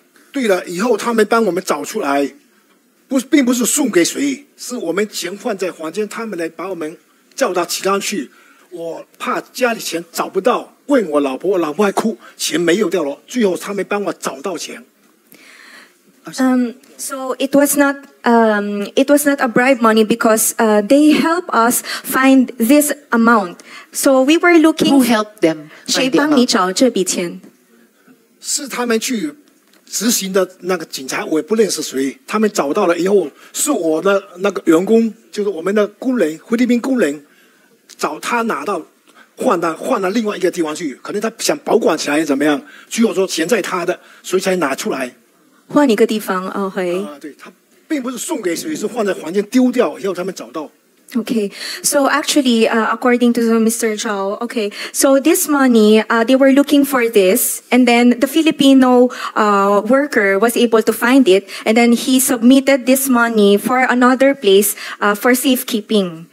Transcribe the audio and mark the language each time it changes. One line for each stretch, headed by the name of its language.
Chinese: 对了，以后他们帮我们找出来，并不是送给谁，是我们钱放在房间，他们来把我们叫到其他去。我怕家里钱找不到，问我老婆，我老婆还哭，钱没有掉了。最后他们帮我找到钱。
English: So it was not a bribe money because they help us find this amount. So we were looking. Who helped them?
Chinese: 谁帮你找这笔钱？是他们去执行的那个警察，我也不认识谁。他们找到了以后，是我的那个员工，就是我们的工人，菲律宾工人，找他拿到，换到另外一个地方去。可能他想保管起来怎么样？最后说钱在他的，所以才拿出来。换一个地方哦，嘿。对，他并不是送给谁，是放在房间丢掉，以后他们找到。
English: Okay, so actually, according to Mr. Zhao, okay, so this money, they were looking for this, and then the Filipino worker was able to find it, and then he submitted this money for another place for safekeeping.